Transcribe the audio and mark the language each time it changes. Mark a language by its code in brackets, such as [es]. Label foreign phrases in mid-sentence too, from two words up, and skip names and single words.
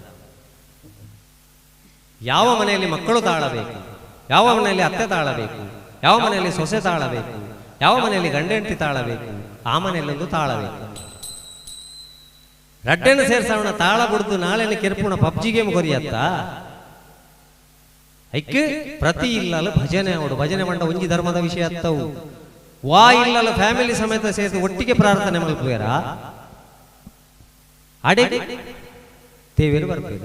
[kn] ಯಾವ ಮನೆಯಲ್ಲಿ ಮಕ್ಕಳು ತಾಳಬೇಕು, ಯಾವ ಮನೆಯಲ್ಲಿ ಅತ್ತೆ ತಾಳಬೇಕು, ಯಾವ ಮನೆಯಲ್ಲಿ ಸೊಸೆ ತಾಳಬೇಕು, ಯಾವ ಮನೆಯಲ್ಲಿ ಗಂಡ ಹೆಂಡತಿ ತಾಳಬೇಕು, ಆ ಮನೆಯಲ್ಲೊಂದು ತಾಳಬೇಕು. [tcy] ರಡ್ಡೆನ ಸೇರ್ಸವಣ ತಾಳ ಬಿಡ್ದು ನಾಳೆನ ಕೆರ್ಪುಣ ಪಬ್ಜಿ ಗೇಮ್ ಕೊರಿಯತ್ತ ಐಕ್ಕೆ ಪ್ರತಿ ಇಲ್ಲಲ್ಲ ಭಜನೆ ಅವಡು ಭಜನೆ ಮಂಡ ಒಂಜಿ ಧರ್ಮದ ವಿಷಯ ಅತ್ತವು ವಾ ಇಲ್ಲಲ್ಲ ಫ್ಯಾಮಿಲಿ ಸಮೇತ ಸೇರಿಸಿ ಒಟ್ಟಿಗೆ ಪ್ರಾರ್ಥನೆ ಮಲ್ಪುವೇರ ಅಡೆ ದೇವರು ಬರಬೇಕು.